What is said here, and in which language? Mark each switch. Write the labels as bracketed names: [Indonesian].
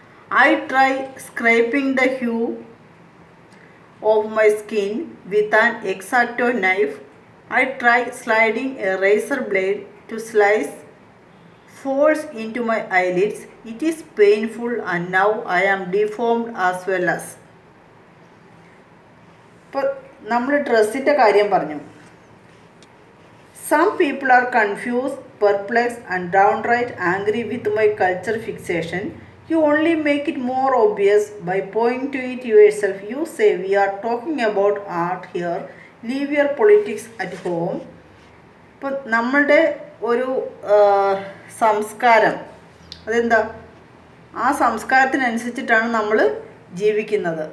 [English] I try scraping the hue of my skin with an X-Acto knife. I try sliding a razor blade to slice folds into my eyelids. It is painful, and now I am deformed as well as. [Malayalam] ഇപ്പോൾ നമ്മൾ ഡ്രസ്സിൻ്റെ കാര്യം പറഞ്ഞു. [English] Some people are confused, perplexed, and downright angry with my culture fixation. You only make it more obvious by pointing to it yourself. You say, we are talking about art here. Leave your politics at home. [Malayalam] ഇപ്പോൾ നമ്മളുടെ ഒരു സംസ്കാരം, അതെന്താ, ആ സംസ്കാരത്തിനനുസരിച്ചിട്ടാണ് നമ്മൾ ജീവിക്കുന്നത്.